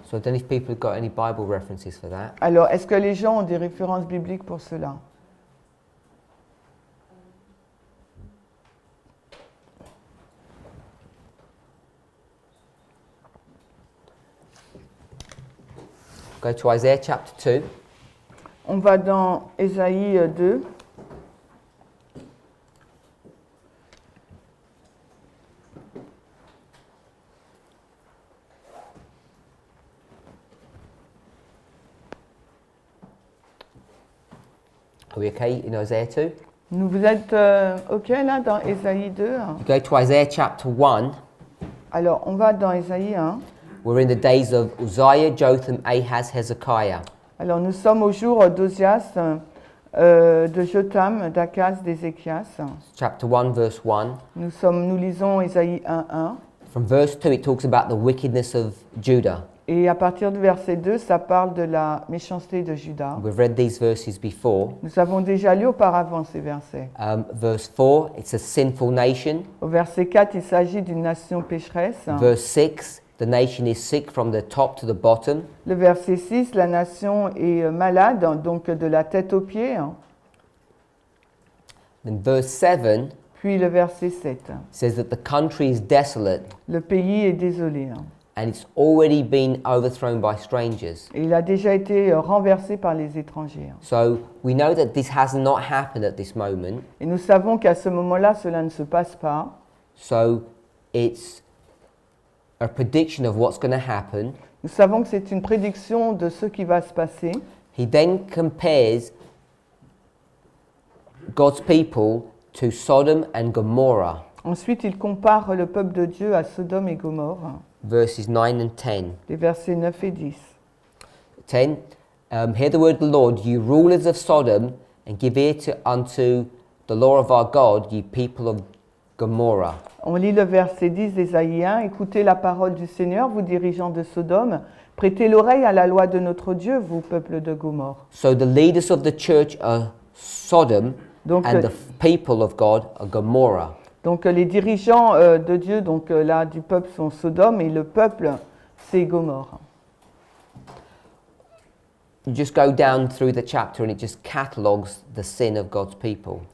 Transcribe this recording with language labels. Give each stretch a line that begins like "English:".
English: So I don't know if people have got any Bible references for that.
French: Alors, est-ce que les gens ont des références bibliques pour cela?
English: Go to Isaiah chapter 2.
French: On va dans Ésaïe 2.
English: Are we okay in Isaiah 2?
French: Vous êtes OK là dans Ésaïe 2?
English: You go to Isaiah chapter 1.
French: Alors, on va dans Ésaïe 1.
English: We're in the days of Uzziah, Jotham, Ahaz, Hezekiah.
French: Alors, nous sommes au jour d'Ozias, de Jotham, d'Akaz, d'Ézéchias.
English: Chapter 1, verse 1.
French: Nous lisons Ésaïe 1:1.
English: From verse 2, it talks about the wickedness of Judah.
French: Et à partir du verset 2, ça parle de la méchanceté de Juda.
English: We've read these verses before.
French: Nous avons déjà lu auparavant ces versets.
English: Verse 4, it's a sinful nation.
French: Au verset 4, il s'agit d'une nation pécheresse.
English: Verse 6, the nation is sick from the top to the bottom.
French: Le verset 6, la nation est malade, donc de la tête aux pieds.
English: Then verse 7
French: Puis le verset 7,
English: says that the country is desolate
French: le pays est désolé.
English: and it's already been overthrown by strangers.
French: Et il a déjà été renversé par les étrangers.
English: So we know that this has not happened at this moment.
French: Et nous savons qu'à ce moment-là, cela ne se passe pas.
English: So it's a prediction of what's going to happen.
French: Nous savons que c'est une prédiction de ce qui va se passer.
English: He then compares God's people to Sodom and Gomorrah,
French: Ensuite, il compare le peuple de Dieu à Sodome et Gomorrhe,
English: verses 9 and 10.
French: les versets 9 et 10.
English: 10. Hear the word of the Lord, you rulers of Sodom, and give ear unto the law of our God, ye people of Gomorrah.
French: On lit le verset 10 d'Ésaïe 1. Écoutez la parole du Seigneur, vous dirigeants de Sodome. Prêtez l'oreille à la loi de notre Dieu, vous, peuple de Gomorre.
English: So the leaders of the church are Sodom,
French: Donc,
English: and the people of God are Gomorrah.
French: Donc les dirigeants de Dieu, donc là du peuple sont Sodome et le peuple c'est Gomorre.
English: You just go down through the chapter and it just catalogues the sin of God's people.